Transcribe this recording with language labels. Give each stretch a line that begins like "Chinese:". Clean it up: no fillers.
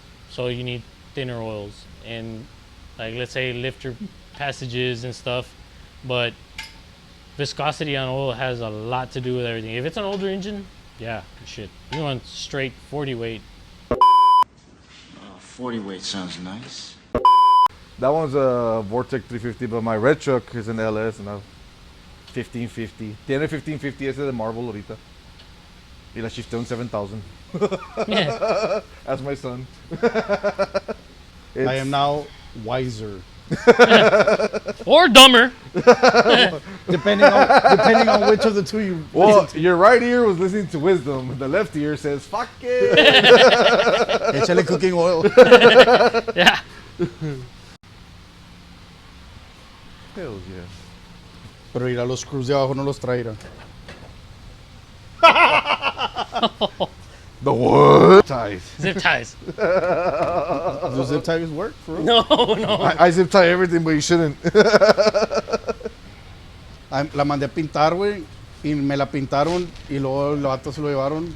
English: So you need thinner oils, and like, let's say lifter passages and stuff, but viscosity on oil has a lot to do with everything. If it's an older engine, yeah, shit, you want straight 40 weight. 40 weight sounds nice. That one's a Vortec 350, but my red truck is an LS and I have 1550.
Spanish: Tiene 1550 ese de Marvel ahorita. Y la shifté un 7000.
English: Yeah. That's my son. I am now wiser. Or dumber. Depending on which of the two you Well, your right ear was listening to wisdom. The left ear says, fuck it.
Spanish: Échale cooking oil.
English: Yeah. Hell yeah.
Spanish: Pero ir a los screws de abajo no los traerá.
English: The what? Ties. Zip ties. Do zip ties work for real? No. I zip tie everything, but you shouldn't.
Spanish: La mandé a pintar, güey. Y me la pintaron y luego los vatos se lo llevaron.